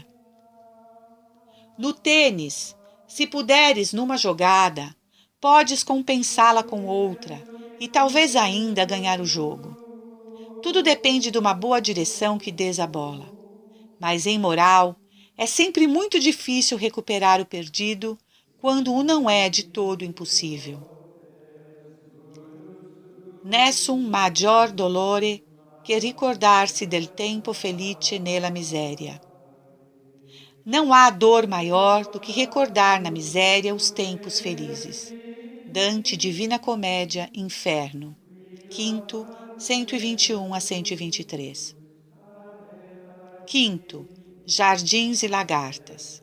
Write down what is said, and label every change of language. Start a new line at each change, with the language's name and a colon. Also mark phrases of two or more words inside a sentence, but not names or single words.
Portuguese: No tênis, se puderes numa jogada, podes compensá-la com outra e talvez ainda ganhar o jogo. Tudo depende de uma boa direção que dês à bola. Mas em moral, é sempre muito difícil recuperar o perdido quando o não é de todo impossível.
Italian: Nessun maggior dolore che ricordarsi del tempo felice nella miséria.
Portuguese: Não há dor maior do que recordar na miséria os tempos felizes. Dante, Divina Comédia, Inferno. Quinto, 121 a 123. Quinto, Jardins e Lagartas.